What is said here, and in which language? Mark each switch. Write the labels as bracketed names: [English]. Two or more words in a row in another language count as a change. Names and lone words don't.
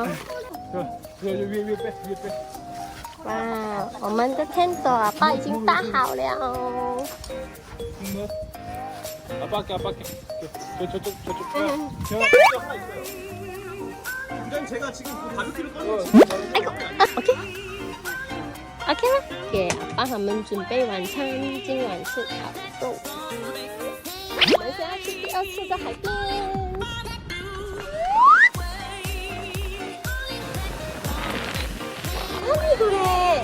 [Chinese] 越背。哇，我们的 tent 啊，爸已经搭好了。 [Korean] 아빠 할게, 아빠 할게. 저쪽. 그냥 제가 지금 그 바비큐를 꺼내고 [Chinese] OK 了，给阿爸他们准备晚餐，今晚是烤肉。我们现在去第二次的海边。哪里的嘞？